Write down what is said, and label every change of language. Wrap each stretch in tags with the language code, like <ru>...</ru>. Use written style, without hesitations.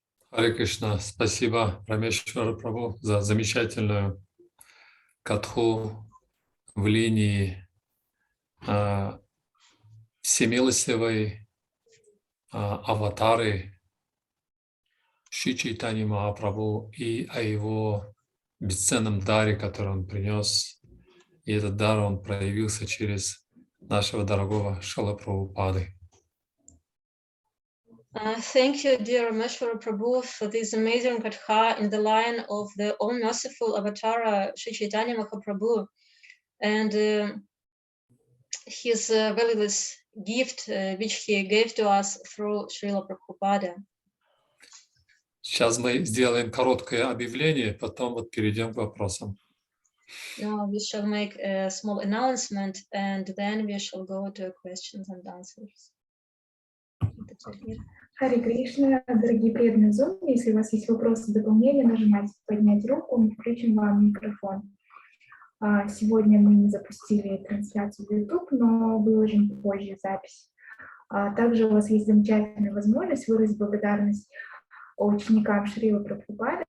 <ru>Харе Кришна, спасибо, Рамешвара Прабhu, за замечательную катху в линии всемилостивой аватары Шри Чайтаньи Махапрабху и о его бесценном даре, который он принес. И этот дар, он проявился через нашего дорогого Шрила Прабхупады.</ru> <en>Thank you, dear Ramesvara Prabhu, for this amazing katha in the line of the all-merciful avatar Sri Chaitanya Mahaprabhu and his valueless gift which he gave to us through Srila Prabhupada.</en> <ru>Сейчас мы сделаем короткое объявление, потом вот перейдем к вопросам.</ru> <en>Now we shall make a small announcement and then we shall go to questions and answers.</en> <ru>Харе Кришна, дорогие преданные Zoom, если у вас есть вопросы, дополнения, нажимайте «Поднять руку», мы включим вам микрофон. Сегодня мы не запустили трансляцию в YouTube, но выложим позже запись. Также у вас есть замечательная возможность выразить благодарность ученикам Шрилы Прабхупады.</ru>